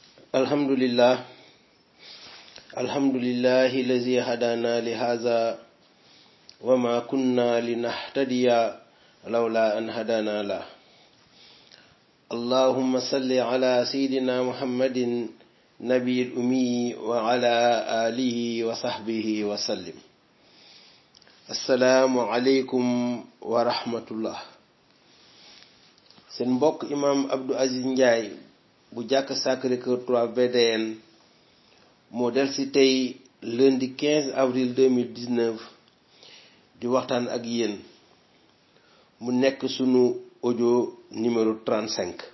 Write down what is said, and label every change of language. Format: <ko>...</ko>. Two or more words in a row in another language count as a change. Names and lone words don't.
<ar>الحمد لله الذي هدانا لهذا وما كنا لنهتدي لولا أن هدانا الله. اللهم صل على سيدنا محمد النبي الأمي وعلى آله وصحبه وسلم. السلام عليكم ورحمة الله.</ar> <wo>Seen mbokk imam Abdou Aziz Ndiaye bu jàkk Sacré-Cœur 3 VDN moo del si tey lundi 15 avril 2019 di waxtaan ak yéen mu nekk sunu</wo> <fr>audio numéro 35.</fr>